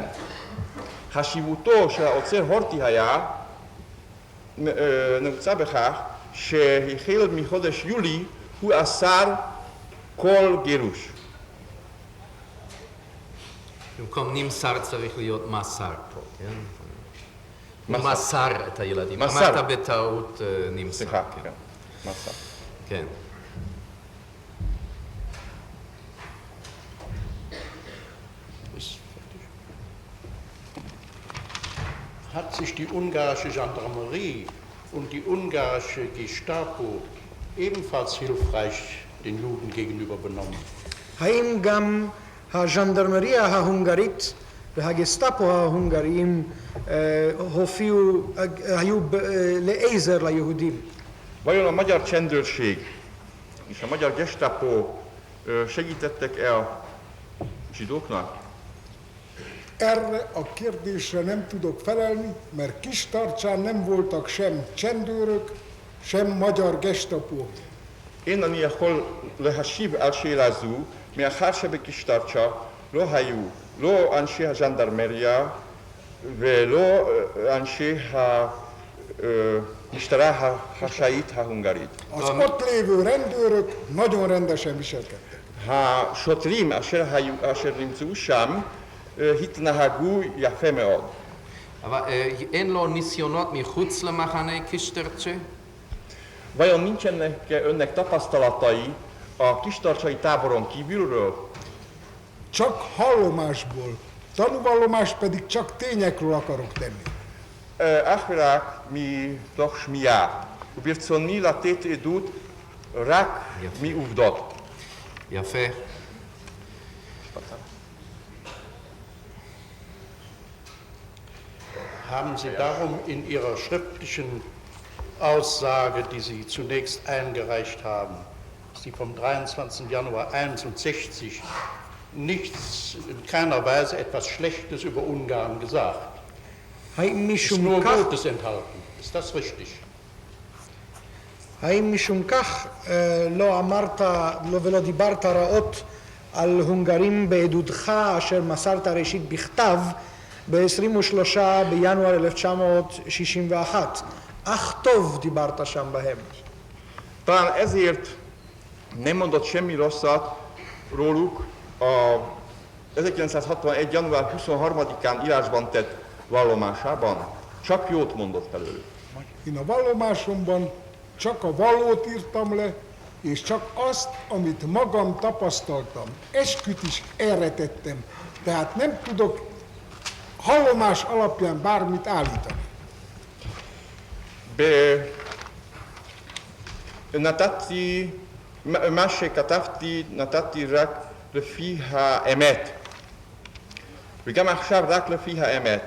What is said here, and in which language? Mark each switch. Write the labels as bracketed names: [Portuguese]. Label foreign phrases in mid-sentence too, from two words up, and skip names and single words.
[Hebrew] חשיבותו של העוצר הורטי היה נמצא בכך שהחל מחודש יולי הוא אסר כל גירוש. במקום נמסר צריך להיות מסר פה, כן? הוא מסר את הילדים. מסר. אמרת בטעות נמסר. סליחה, כן. מסר. כן. [German] Hat sich die ungarische Gendarmerie und die ungarische Gestapo ebenfalls hilfreich den Juden gegenüber benommen? [Hebrew] האם גם הז'נדרמריה ההונגרית והגסטאפו ההונגריים היו לעזר ליהודים? [Hungarian] Vajon a magyar csendőrség és a magyar gestapo segítettek-e a zsidóknak? Erre a kérdésre nem tudok felelni, mert Kistarcsán nem voltak sem csendőrök, sem magyar gestapo. [Hebrew] אין אני יכול להשיב על שאלה זו, מאחר שבקישטרצ'ה לא היו לא אנשי הז'נדרמריה ולא אנשי המשטרה החשאית ההונגרית. [Hungarian] Az ott lévő rendőrök nagyon rendesen viselkedtek. [Hebrew] השוטרים אשר נמצאו שם התנהגו יפה מאוד. אבל אין לו ניסיונות מחוץ למחנה קישטרצ'ה? [Hungarian] Vajon nincsenek önnek tapasztalatai a kistarcsai táboron kívülről? Csak hallomásból, tanúvallomást pedig csak tényekről akarok tenni. [Hebrew] אך ורק מתוך שמיעה, וברצוני לתת עדות רק מעובדות. יפה. [German] Haben Sie darum in Ihrer schriftlichen Aussage, die Sie zunächst eingereicht haben, die vom 23. Januar 1961, nichts, in keiner Weise etwas Schlechtes über Ungarn gesagt? [Hebrew] האם [German] Ist [Hebrew] משום [German] nur [Hebrew] כך, [German] Gutes enthalten. Ist das richtig? [Hebrew] האם משום כך לא אמרת ולא דיברת רעות על הונגרים בעדותך אשר מסרת ראשית בכתב ב-23 בינואר 1961? אך טוב דיברת שם בהם. [Hungarian] Talán ezért nem mondott semmi rosszat róluk a 1961. január 23-án írásban tett vallomásában. Csak jót mondott felőlük. Én a vallomásomban csak a valót írtam le, és csak azt, amit magam tapasztaltam. Esküt is erre tettem, tehát nem tudok hallomás alapján bármit állítani. [Hebrew] מה שכתבתי נתתי רק לפי האמת, וגם עכשיו רק לפי האמת.